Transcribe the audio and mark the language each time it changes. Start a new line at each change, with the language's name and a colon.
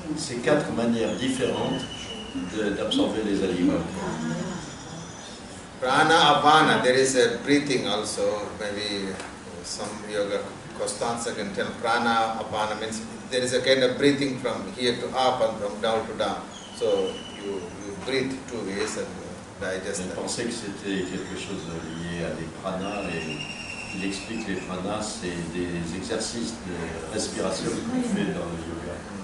French: C'est 4 manières différentes d'absorber les aliments.
English: Prana, apana, there is a breathing also. Maybe some yoga Costanza can tell. Prana, apana means there is a kind of breathing from here to up and from down to down. So you breathe 2 ways and digest.
French: Je pensais que c'était quelque chose lié à des pranas et il explique que les pranas c'est des exercices de respiration qu'on fait dans le yoga.